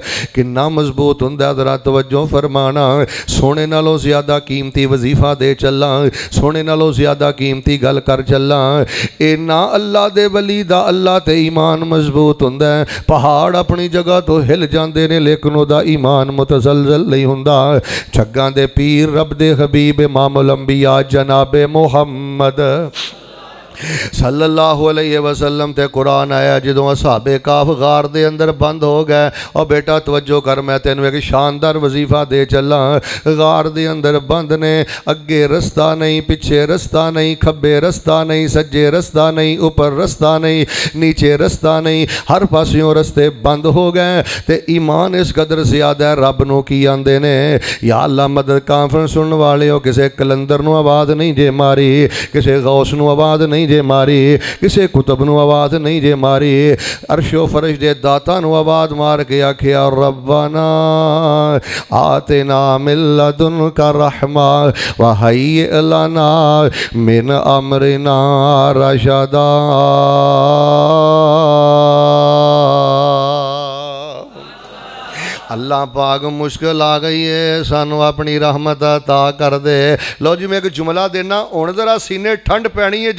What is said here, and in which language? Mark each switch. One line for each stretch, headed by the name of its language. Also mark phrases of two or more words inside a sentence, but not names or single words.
Punjabi: کنا مضبوط ہندا، ذرا توجہ فرمانا۔ سونے نالوں زیادہ قیمتی وظیفہ دے چلا، سونے نالوں زیادہ قیمتی گل کر چلا. اینا اللہ دے ولی دا اللہ تے ایمان مضبوط ہندا ہے. پہاڑ اپنی جگہ تو ہل جاتے ہیں لیکن اوہدا ایمان متزلزل نہیں ہندا. جگاں دے پیر رب دے حبیب امام الانبیاء جنابِ محمد
Arabic: صلى الله عليه وسلم
Punjabi: تے قرآن آیا، جدوں اصحاب کہف غار دے اندر بند ہو گئے. اور بیٹا توجہ کر، میں تین ایک شاندار وظیفہ دے چلا. غار دے اندر بند نے، اگے رستہ نہیں، پچھے رستہ نہیں، کھبے رستہ نہیں، سجے رستہ نہیں، اوپر رستہ نہیں، نیچے رستہ نہیں، ہر پاسیوں رستے بند ہو گئے. تے ایمان اس قدر زیادہ رب نوں کی آندے نے,
Urdu: یا اللہ مدد کانفرنس سننے والے ہو,
Punjabi: کسی قلندر نوں آواز نہیں جے ماری، کسی غوث نوں آواز نہیں جے ماری، کسی قطب نوں آواز نہیں جے ماری، عرش و فرش دے داتا نوں آواز مار کے آکھیا
Arabic: ربنا آتنا من لدنك رحمة وهيئ لنا من أمرنا رشدا.
Punjabi: اللہ پاک مشکل آ گئی ہے، سانوں اپنی رحمت عطا کر دے. لو جی میں ایک جملہ دینا، ہن ذرا سینے ٹھنڈ پینی ہے.